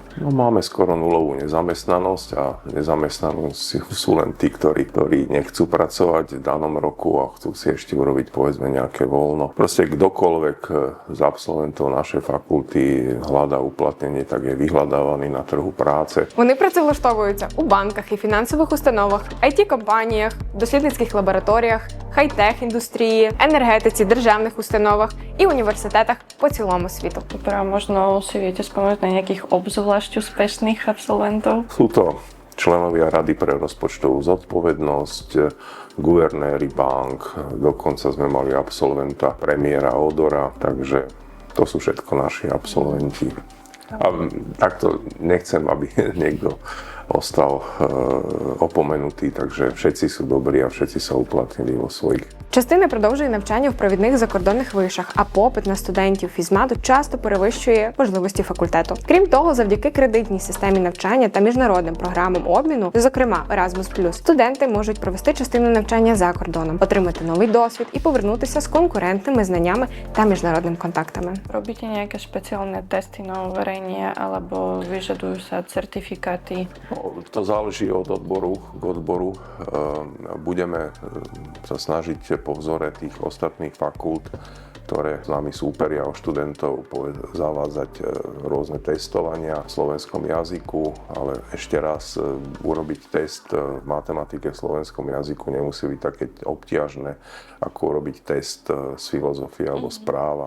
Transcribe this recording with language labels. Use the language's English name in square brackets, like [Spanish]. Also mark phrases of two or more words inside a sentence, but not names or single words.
[Slovak] No, máme skoro nulovú nezamestnanosť a nezamestnanosť sú len tí, ktorí nechcú pracovať v danom roku a chcú si ešte urobiť povedzme nejaké voľno. Proste kdokoľvek z absolventov našej fakulty hľadá uplatnenie, tak je vyhľadávaný [Ukrainian] на тргу праці. Вони працевлаштовуються у банках і фінансових установах, IT-компаніях, дослідницьких лабораторіях, хай-тех-індустрії, енергетиці, державних установах і університетах по цілому світу. [Slovak] Poprvé možno si viete spomenúť na nejakých obzvlášť úspešných absolventov? Sú to členovia Rady pre rozpočtovú zodpovednosť, guvernéri bank, dokonca sme mali absolventa premiéra Odora, takže to sú všetko naši absolventi. A takto nechcem, aby niekto ostal opomenutý, takže všetci sú dobrí a všetci sa uplatnili vo svojich. [Ukrainian] Частина продовжує навчання в провідних закордонних вишах, а попит на студентів фізмату часто перевищує можливості факультету. Крім того, завдяки кредитній системі навчання та міжнародним програмам обміну, зокрема Erasmus+, студенти можуть провести частину навчання за кордоном, отримати новий досвід і повернутися з конкурентними знаннями та міжнародними контактами. [Slovak] Robíte nejaké špeciálne testy na overenie alebo vyžadujú sa certifikáty? To záleží od odboru k odboru. Budeme sa snažiť po vzore tých ostatných fakult, ktoré s nami súperia o študentov, zavádzať rôzne testovania v slovenskom jazyku, ale ešte raz urobiť test v matematike v slovenskom jazyku nemusí byť také obťažné, ako urobiť test z filozofie alebo z práva.